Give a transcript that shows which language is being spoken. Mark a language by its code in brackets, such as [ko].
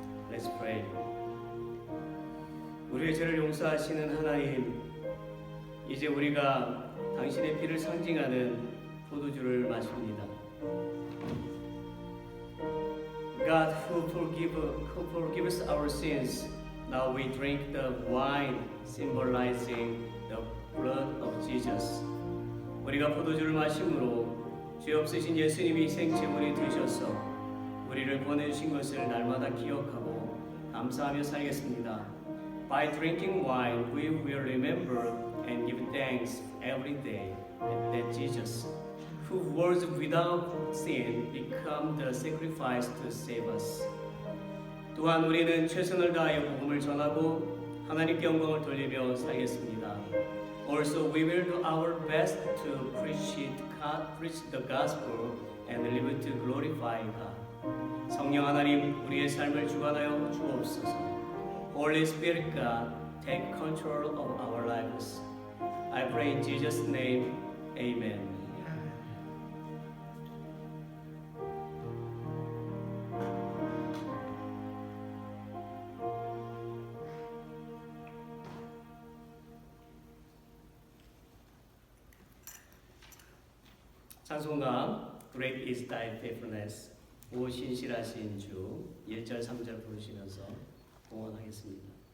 [en] Let's pray. [ko] 우리의 죄를 용서하시는 하나님, 이제 우리가 당신의 피를 상징하는 포도주를 마십니다. [en] God who forgives our sins, now we drink the wine symbolizing the blood of Jesus. [ko] 우리가 포도주를 마심으로 죄 없으신 예수님이 희생제물이 되셔서 우리를 보내주신 것을 날마다 기억하고 감사하며 살겠습니다. [en] By drinking wine, we will remember and give thanks every day that Jesus, who was without sin, became the sacrifice to save us. [ko] 또한 우리는 최선을 다하여 복음을 전하고 하나님께 영광을 돌리며 살겠습니다. [en] Also, we will do our best to preach the gospel and live to glorify God. [ko] 성령 하나님, 우리의 삶을 주관하여 주옵소서. [en] Holy Spirit God, take control of our lives. I pray in Jesus' name, Amen. 찬송가 Great is Thy faithfulness [ko] 오 신실하신 주 1절 3절 부르시면서 공헌하겠습니다.